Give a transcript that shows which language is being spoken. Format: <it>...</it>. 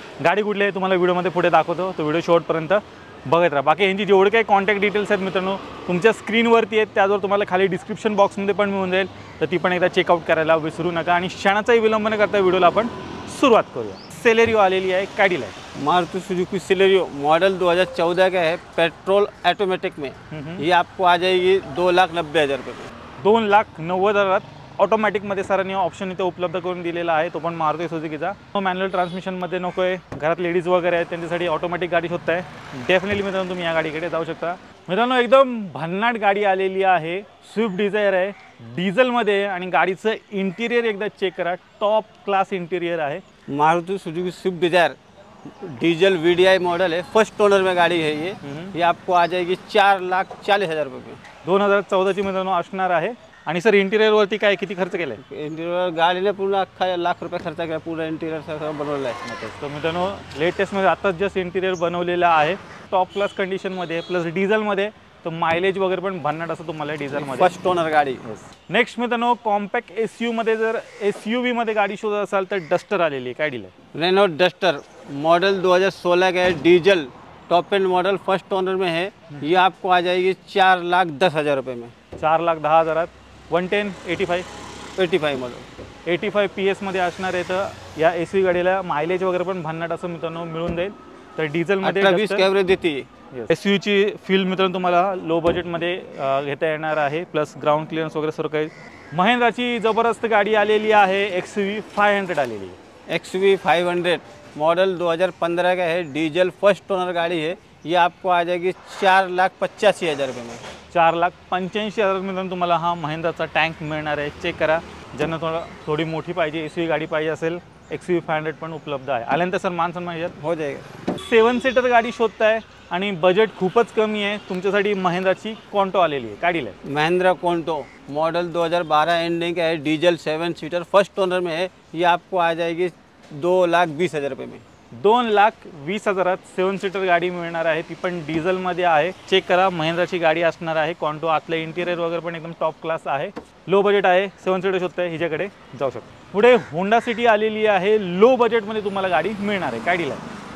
<mr>गाडी कुठली आहे तुम्हाला व्हिडिओमध्ये पुढे दाखवतो, तो व्हिडिओ शेवटपर्यंत बघत राहा। बाकी यांची जेवढे काही कॉन्टॅक्ट डिटेल्स आहेत मित्रांनो तुमच्या स्क्रीनवरती आहेत, त्यावर तुम्हाला खाली डिस्क्रिप्शन बॉक्समध्ये पण मिळून जाईल। तर ती पण एकदा चेकआउट करायला विसरू नका आणि क्षणाचाही विलंब न करता व्हिडिओला आपण सुरुवात करूया। सेलेरियो आलेली आहे, काय डील आहे?</mr> <hi>मारुति सुजुकी सेलेरियो मॉडल 2014 का है, पेट्रोल ऑटोमेटिक में। ये आपको आ जाएगी 2,90,000 रुपये में।</hi> <mr>2,90,000 ऑटोमॅटिकमध्ये सरांनी ऑप्शन इथे उपलब्ध करून दिलेला आहे, तो पण मारुति सुजुकीचा। तो मॅन्युअल ट्रान्समिशनमध्ये नको आहे, घरात लेडीज वगैरे आहेत त्यांच्यासाठी ऑटोमॅटिक गाडी शोधताय, डेफिनेटली मित्रांनो तुम्ही या गाडीकडे जाऊ शकता। मित्रांनो एकदम भन्नाट गाडी आलेली आहे, स्विफ्ट डिझायर आहे, डिझेलमध्ये आणि गाडीचं इंटिरियर एकदा चेक करा। टॉप क्लास इंटिरियर आहे।</mr> <hi>Maruti Suzuki Swift Dzire diesel VDI model है, फर्स्ट ओनर में गाड़ी है ये आपको आ जाएगी 4,40,000 रुपये में।</hi> <mr>2014 ची मित्रांनो असणार आहे। आणि सर इंटिरियर वरती काय किती खर्च केलाय? इंटिरियर गाडीने पूर्ण अख्खा लाख रुपये खर्च केला, पूर्ण इंटिरियर सगळं बनवलं आहे। तर मित्रांनो लेटेस्टमध्ये आताच जस्ट इंटिरियर बनवलेलं आहे, टॉप क्लास कंडिशनमध्ये, प्लस डिझेलमध्ये। तो मायलेज वगैरे पण भन्नाट असं तुम्हाला डिझेलमध्ये। फर्स्ट ओनर गाडी। नेक्स्ट मित्रांनो कॉम्पॅक्ट SUV मध्ये जर SUV मध्ये गाडी शोधत असाल तर डस्टर आलेली आहे, काय डील आहे?</mr> <hi>रेनो डस्टर मॉडल 2016 का है, diesel top and model, first owner में है। ये आपको आ जाएगी 4,10,000 रुपये में। 4,10,000 110 85 मॉडल</hi> <mr>85 PS मध्ये असणार आहे। तर या SUV गाडीला मायलेज वगैरे पण भन्नाट असं मित्रांनो मिळून जाईल। तर डिझेलमध्ये 18-20 कॅव्हरेज देते। SUV ची फील मित्रांनो तुम्हाला लो बजेटमध्ये घेता येणार आहे, प्लस ग्राउंड क्लिअरन्स वगैरे सर्व काही। महिंद्राची जबरदस्त गाडी आलेली आहे, XUV 500 आलेली आहे।</mr> <hi>XUV 500 मॉडल 2015 का है, डीजल फर्स्ट ओनर गाड़ी है। ये आपको आ जाएगी 4,85,000 रुपये में।</hi> <mr>4,85,000 मित्रांनो तुम्हाला हा महिंद्राचा टँक मिळणार आहे। चेक करा, ज्यांना थोडी मोठी पाहिजे SUV गाडी पाहिजे असेल XUV 500 पण उपलब्ध आहे। आल्यानंतर सर मान सन्मान</mr> <hi>हो जाएगा।</hi> <mr>7 सीटर गाडी शोधताय आणि बजेट खूपच कमी आहे, तुमच्यासाठी महिंद्राची कॉन्टो आलेली आहे, काय डील आहे?</mr> <hi>महिंद्रा कॉन्टो मॉडल 2012 एंडिंग का है, डीजल 7 सीटर फर्स्ट ओनर में है। ये आपको आ जाएगी 2,20,000 रुपये में।</hi> <mr>2,20,000 7 सीटर गाडी मिळणार आहे, ती पण डिझेलमध्ये आहे। चेक करा, महिंद्राची गाडी असणार आहे कॉन्टो। आतलं इंटिरियर वगैरे पण एकदम टॉप क्लास आहे, लो बजेट आहे, 7 सीटर शोधताय हिच्याकडे जाऊ शकता। पुढे होंडा सिटी आलेली आहे, लो बजेटमध्ये तुम्हाला गाडी मिळणार आहे, काय डील आहे?</mr>